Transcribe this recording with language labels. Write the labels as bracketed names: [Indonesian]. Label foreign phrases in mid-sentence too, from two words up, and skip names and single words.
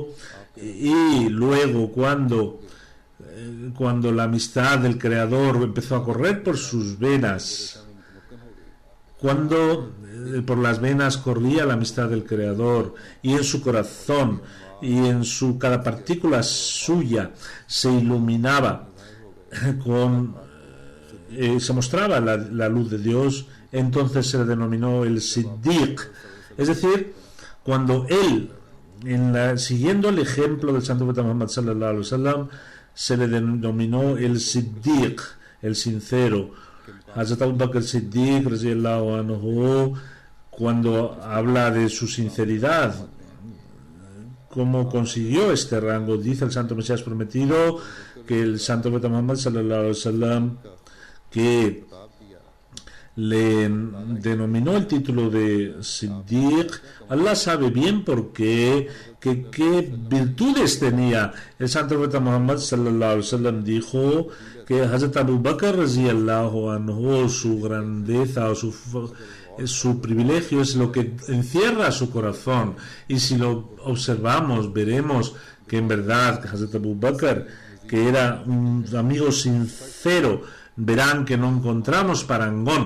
[Spanish] Y luego cuando la amistad del Creador empezó a correr por sus venas, cuando por las venas corría la amistad del Creador, y en su corazón y en cada partícula suya se iluminaba se mostraba la luz de Dios, entonces se le denominó el Siddiq. Es decir, cuando él, siguiendo el ejemplo del santo profeta Muhammad [Arabic] صلى الله عليه وسلم, [Spanish] se le denominó el Siddiq, el sincero. Hazrat Abu Bakr Siddiq [Arabic] رضي الله عنه, [Spanish] cuando habla de su sinceridad, cómo consiguió este rango, dice el santo Mesías prometido que el santo profeta Muhammad [Arabic] صلى الله عليه وسلم, [Spanish] que le denominó el título de Siddiq, Allah sabe bien por qué, qué virtudes tenía. El santo profeta Muhammad [Arabic] صلى الله عليه وسلم [Spanish] dijo que Hazrat Abu Bakr [Arabic] رضي الله عنه, [Spanish] su grandeza o su privilegio es lo que encierra su corazón, y si lo observamos veremos que en verdad Hazrat Abu Bakr, que era un amigo sincero, verán que no encontramos parangón.